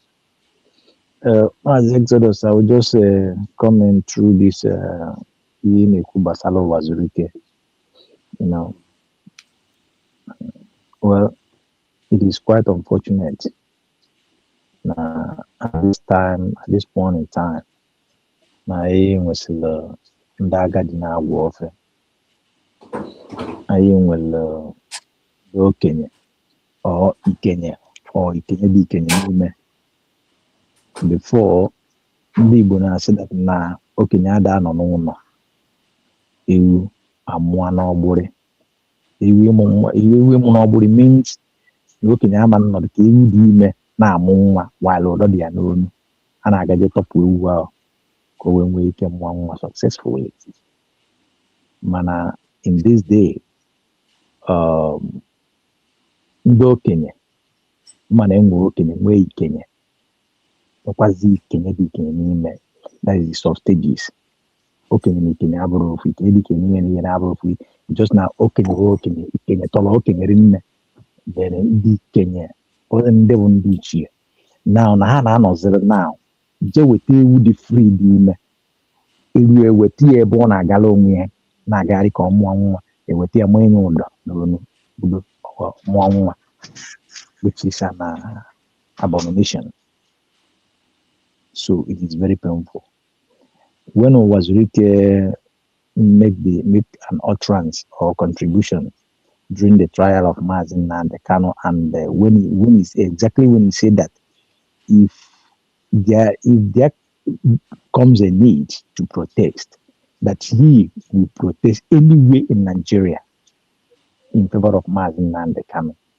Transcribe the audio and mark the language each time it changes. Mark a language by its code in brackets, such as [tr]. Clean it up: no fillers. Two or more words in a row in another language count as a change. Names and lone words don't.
[en] As Exodus, I will just comment through this Yimeku Basalo Wazurike. You know, well, it is quite unfortunate at this point in time, [ig] na nwesịrị ndị agadi na-agwọ ofe. Anyị nwere okenye or ikenye dị ikenye n'ime. Before, ndị Igbo na-asị that na okenye ada nọ n'ụlọ, ewu amụọ n'ọgbụrị. Ewu ịmụ n'ọgbụrị means na okenye ama nọdụ ka ewu dị ime na-amụ nwa while ụdọ dị ya n'onu. A na-agaje tọpụ ewu ahụ ka o wee nwee ike mụọ nwa successfully. [en] Mana in this day, [ig] ndị okenye mana enwe okenye nwee ikenye, nwekwazi ikenye dị ikenye n'ime. [en] That is the sub stages. [ig] Okenye na ikenye abụrụ ofu, ikenye dị ikenye n'ime n'ihe na-abụrụ ofu. Just na okenye bụ okenye, ikenye tọrọ okenye rinne. Then ndị ikenye ndị bụ ndị ichie now na ha na-anọziri now je weta ewu dị free dị ime, ewu eweta ya ebe ọ na-agala onwe ya na-agagharị ka ọ mụọ nwa, eweta ya mụọ enye ụdọ n'onu bido mụọ nwa, [en] which is an abomination. So it is very painful. When Wazurike make an utterance or contribution during the trial of Mazin Nnamdi Kanu, and when he said that if there comes a need to protest, that he will protest anywhere in Nigeria in favor of Mazin Nnamdi Kanu.